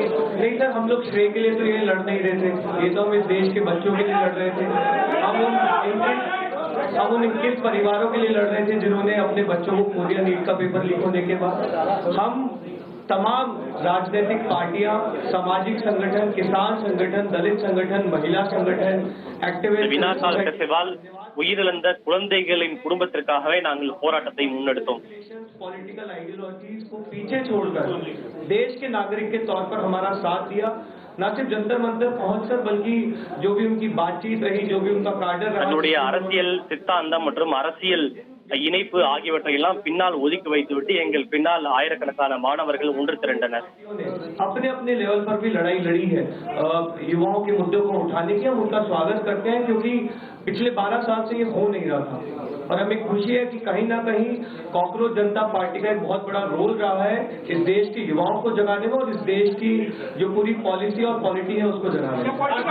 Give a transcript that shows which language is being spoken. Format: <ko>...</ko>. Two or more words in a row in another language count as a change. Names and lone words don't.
<hi>नहीं सर, हम लोग श्रेय के लिए तो ये लड़ नहीं रहे थे, ये तो हम इस देश के बच्चों के लिए लड़ रहे थे। हम उन 21 परिवारों के लिए लड़ रहे थे जिन्होंने अपने बच्चों को खो दिया नीट का</hi> <en>paper leak</en> <hi>होने के बाद। हम तमाम राजनीतिक पार्टियां, सामाजिक संगठन, किसान संगठन, दलित संगठन, महिला संगठन, एक्टिविस्ट</hi> <ta>உயிரிழந்த குழந்தைகளின் குடும்பத்திற்காகவே நாங்கள் போராட்டத்தை முன்னெடுத்தோம்.</ta> <en>political ideologies</en> <hi>को पीछे छोड़कर देश के नागरिक के तौर पर हमारा साथ दिया, न सिर्फ जंतर मंतर पहुंचकर बल्कि जो भी उनकी बातचीत रही, जो भी उनका कार्डर रहा,</hi> <ta>அரசியல் சித்தாந்தம் மற்றும் அரசியல் இணைப்பு ஆகியவற்றை எல்லாம் பின்னால் ஒதுக்கி வைத்துவிட்டு எங்கள் பின்னால் ஆயிரக்கணக்கான மாணவர்கள் ஒன்று திரண்டனர்.</ta> <hi>अपने अपने लेवल पर भी लड़ाई लड़ी है युवाओं के मुद्दों को उठाने की। हम उनका स्वागत करते हैं क्योंकि पिछले 12 साल से ये हो नहीं रहा था, और हमें खुशी है कि कहीं ना कहीं कॉकरोच जनता पार्टी का एक बहुत बड़ा रोल रहा है इस देश के युवाओं को जगाने में और इस देश की जो पूरी पॉलिसी और पॉलिटी है उसको जगाने में।</hi>